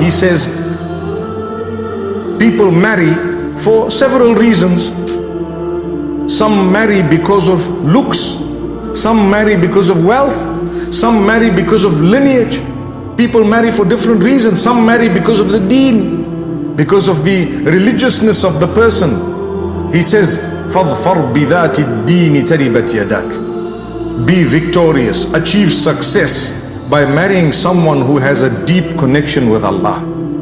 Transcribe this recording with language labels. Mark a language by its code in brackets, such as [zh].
[en] He says, people marry for several reasons. Some marry because of looks, some marry because of wealth, some marry because of lineage. People marry for different reasons. Some marry because of the deen, because of the religiousness of the person. He says, [ar] فَظْفَرْ بِذَاتِ الدِّينِ تَرِبَتْ يَدَاكَ. [en] Be victorious, achieve success by marrying someone who has a deep connection with Allah.